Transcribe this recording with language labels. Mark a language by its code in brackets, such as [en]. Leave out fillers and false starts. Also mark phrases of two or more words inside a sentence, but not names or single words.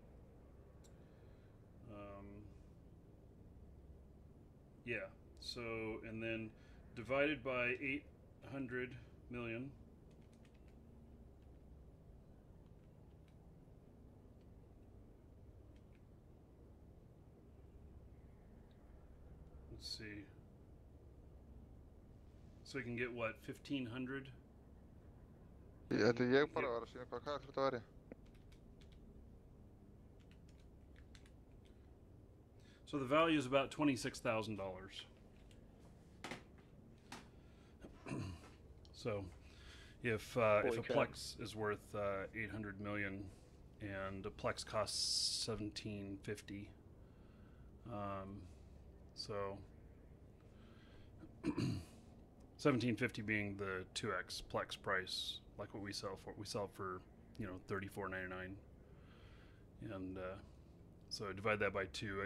[en] Yeah, so, and then divided by 800 million. Let's see. So we can get what, 1,500? [is] Þetta ég bara var að sína hvað þetta væri. [en] So the value is about $26,000. So if a Plex is worth 800 million and a Plex costs 1750, so 1750 being the 2x Plex price, like what we sell for, you know, $34.99, and so divide that by 2.